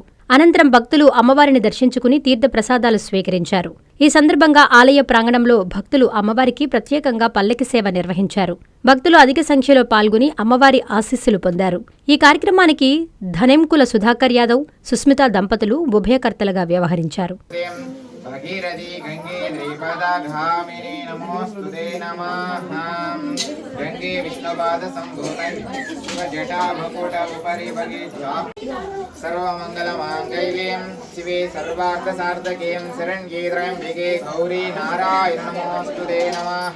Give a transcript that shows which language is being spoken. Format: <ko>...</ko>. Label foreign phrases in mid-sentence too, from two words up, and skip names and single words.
<te>అనంతరం భక్తులు అమ్మవారిని దర్శించుకుని తీర్థ ప్రసాదాలు స్వీకరించారు. ఈ సందర్భంగా ఆలయ ప్రాంగణంలో భక్తులు అమ్మవారికి ప్రత్యేకంగా పల్లకి సేవ నిర్వహించారు. భక్తులు అధిక సంఖ్యలో పాల్గొని అమ్మవారి ఆశీస్సులు పొందారు. ఈ కార్యక్రమానికి ధనెంకుల సుధాకర్ యాదవ్, సుస్మిత దంపతులు ఉభయకర్తలుగా వ్యవహరించారు.</te> <sa>भगीरथी गंगे द्विपदाघामिनी नमोस्तुते नमः। गंगे विष्णुपाद संभूतं जटा मुकुट उपरि भगीज्वा सर्वमंगलमांगल्यं शिवे सर्वार्थसार्थकें शरण्ये त्र्यंबके गौरी नारायण नमोस्तुते नमः।</sa>